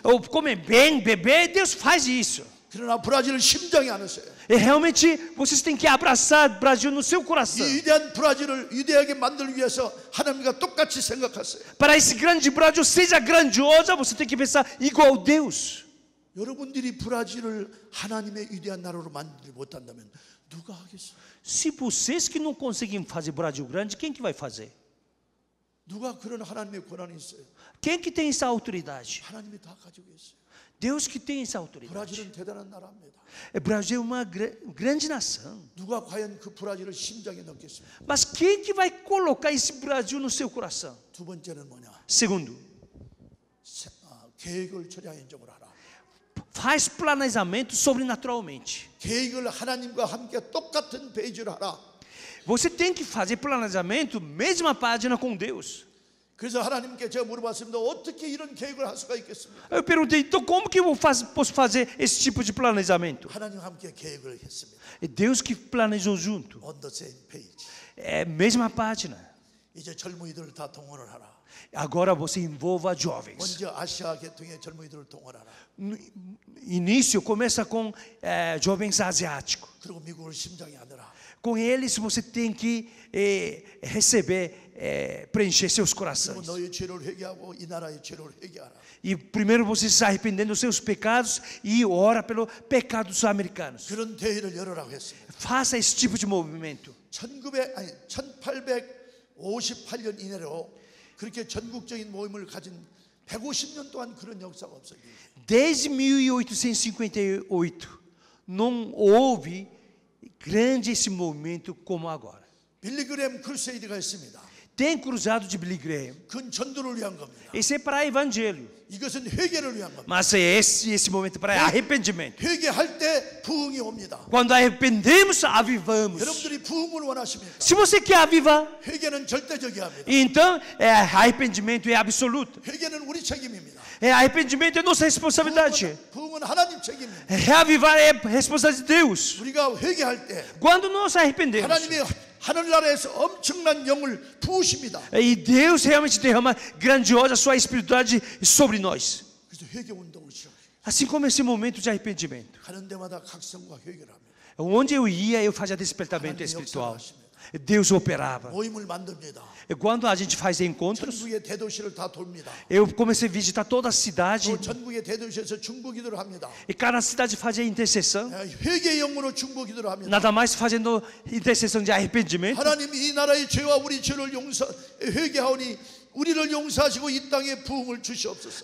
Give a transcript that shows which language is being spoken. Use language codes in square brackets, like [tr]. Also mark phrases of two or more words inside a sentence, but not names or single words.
[pt] Ou comer bem, beber, Deus faz isso. [ko] 그러나 브라질을 심장에 안으세요. [pt] E realmente vocês têm que abraçar o Brasil no seu coração. [ko] 이 위대한 브라질을 위대하게 만들기 위해서 하나님과 똑같이 생각하세요. [pt] Para esse grande Brasil seja grandiosa, você tem que pensar igual Deus. [ko] 여러분들이 브라질을 하나님의 위대한 나라로 만들지 못한다면 누가 하겠어요? [pt] Se vocês que não conseguem fazer Brasil grande, quem que vai fazer? [ko] 누가 그런 하나님의 권한이 있어요? [pt] Quem que tem essa autoridade? [ko] 하나님이 다 가지고 있어요. [pt] Deus que tem essa autoridade. [ko] 브라질은 대단한 나라입니다. [pt] O Brasil é uma grande nação. [ko] 누가 과연 그 브라질을 심장에 넣겠습니까? [pt] Mas quem que vai colocar esse Brasil no seu coração? [ko] 두 번째는 뭐냐? [pt] Segundo, [ko] 계획을 초자연적으로 하라. [pt] faz planejamento sobrenaturalmente. [ko] 계획을 하나님과 함께 똑같은 페이지로 하라. [pt] Você tem que fazer planejamento, mesma página com Deus. [ko] 그래서 하나님께 제가 물어봤습니다. 어떻게 이런 계획을 할 수가 있겠습니까? [pt] Eu perguntei, então como que eu posso fazer esse tipo de planejamento? [ko] 하나님과 함께 계획을 했습니다. [pt] É Deus que planejou junto. [en] On the same page. [pt] É a mesma página. [ko] 이제 젊은이들을 다 동원을 하라. [pt] Agora você envolva jovens. [ko] 먼저 아시아 계통의 젊은이들을 동원하라. [pt] No início começa com jovens asiáticos. [ko] 그리고 미국을 심장에 안으라. [pt] Com eles você tem que receber, preencher seus [ko] 그리고 [pt] corações. [ko] 너의 죄를 회개하고 이 나라의 죄를 회개하라. [pt] E primeiro você se arrependendo dos seus pecados e ora pelo pecado dos americanos. [ko] 그런 대회를 열어라고 했습니다. [pt] Faça esse tipo de movimento. [ko] 1858년 이내로 그렇게 전국적인 모임을 가진 150년 동안 그런 역사가 없어요. [pt] Desde 1858 não houve grande esse movimento como agora. [ko] 빌리그램 크루세이드가 있습니다. [pt] Tem cruzado de Billy Graham. [ko] 그건 전도를 위한 겁니다. [pt] Esse é para evangelho. [ko] 이것은 회개를 위한 겁니다. [pt] Mas esse momento é para arrependimento. [ko] 회개할 때 부흥이 옵니다. [pt] Quando arrependemos, avivamos. [ko] 여러분들이 부흥을 원하십니까? [pt] Se você quer avivar, [ko] 회개는 절대적이야 합니다. [pt] então arrependimento é absoluto. [ko] 회개는 우리 책임입니다. [pt] Arrependimento é nossa responsabilidade. [ko] 부흥은 하나님 책임입니다. [pt] Reavivar é responsabilidade de Deus. [ko] 우리가 회개할 때 [pt] Quando nós arrependemos, [ko] 하나님이 하늘나라에서 엄청난 영을 부으십니다. [pt] e Deus realmente derrama grandiosa sua espiritualidade sobre nós. [ko] 그래서 회개 운동을 시작해요. [pt] Assim como esse momento de arrependimento. [ko] 가는 데마다 각성과 회개를 합니다. [pt] Onde eu ia, eu fazia despertamento espiritual. Deus operava. [ko] 모임을 만듭니다. [pt] E quando a gente faz encontros, [ko] 전국의 대도시를 다 돕니다. [pt] eu comecei a visitar toda a cidade. [ko] 또 전국의 대도시에서 중보기도를 합니다. [pt] E cada cidade fazia intercessão. [ko] 회개 영으로 중보기도를 합니다. [pt] Nada mais fazendo intercessão de arrependimento. [ko] 하나님 이 나라의 죄와 우리 죄를 회개하오니 우리를 용서하시고 이 땅에 부흥을 주시옵소서.